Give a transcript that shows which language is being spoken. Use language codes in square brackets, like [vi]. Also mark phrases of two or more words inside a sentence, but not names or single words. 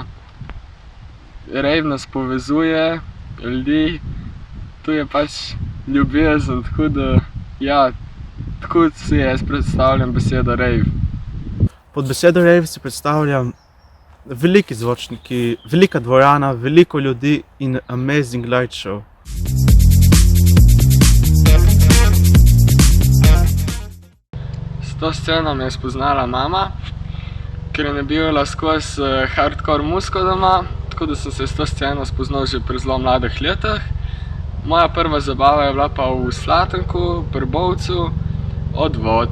[sl] Rave nas povezuje, ljudi, tu je pač ljubezen, tako da, ja, tako si jaz predstavljam besedo rave. Pod besedo rave si predstavljam veliki zvočniki, velika dvorana, veliko ljudi in [en] amazing light show. [sl] S to sceno me je spoznala mama, ker je nabijala skozi hardcore muziko doma, tako da sem se s to sceno spoznal že pri zelo mladih letih. Moja prva zabava je bila pa v Slatenku, pri Bovcu, Odvod.